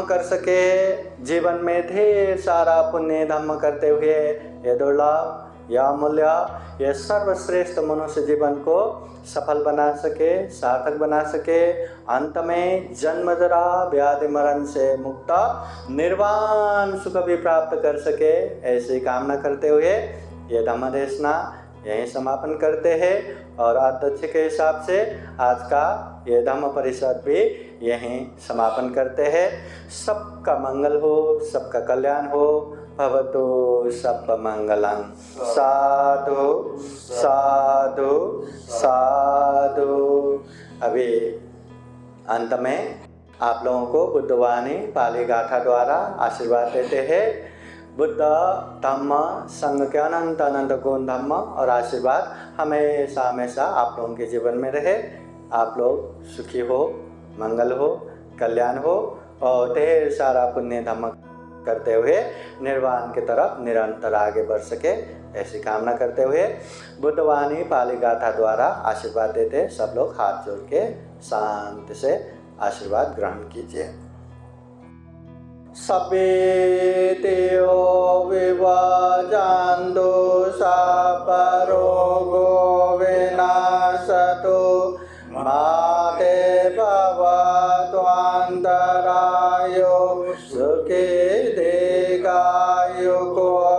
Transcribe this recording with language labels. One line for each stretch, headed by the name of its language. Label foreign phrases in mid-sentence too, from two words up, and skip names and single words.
Hindi: कर सके, जीवन में ढेर सारा पुण्य धर्म करते हुए ये दुर्लभ, यह अमूल्य, यह सर्वश्रेष्ठ मनुष्य जीवन को सफल बना सके, सार्थक बना सके, अंत में जन्म जरा व्याधि मरण से मुक्त निर्वाण सुख भी प्राप्त कर सके, ऐसी कामना करते हुए ये धम्म देशना यहीं समापन करते हैं। और अध्यक्ष के हिसाब से आज का ये धम्म परिषद भी यहीं समापन करते हैं। सबका मंगल हो, सबका कल्याण हो,
Pali: भवतु सब मंगलम। साधु साधु साधु।
Hindi: अभी अंत में आप लोगों को बुद्धवाणी पाली गाथा द्वारा आशीर्वाद देते हैं। बुद्ध धम्म संघ के अनंत अनंत गुण धम्म और आशीर्वाद हमेशा हमेशा आप लोगों के जीवन में रहे। आप लोग सुखी हो, मंगल हो, कल्याण हो और ढेर सारा पुण्य धम्म करते हुए निर्वाण की तरफ निरंतर आगे बढ़ सके, ऐसी कामना करते हुए बुद्धवाणी पाली गाथा द्वारा आशीर्वाद देते। सब लोग हाथ जोड़ के शांति से आशीर्वाद ग्रहण कीजिए।
Pali: सभे देव विभाजन्तु सापरोगो विनाशतु माते भवतु अन्तरायो सुखे दीर्घायुको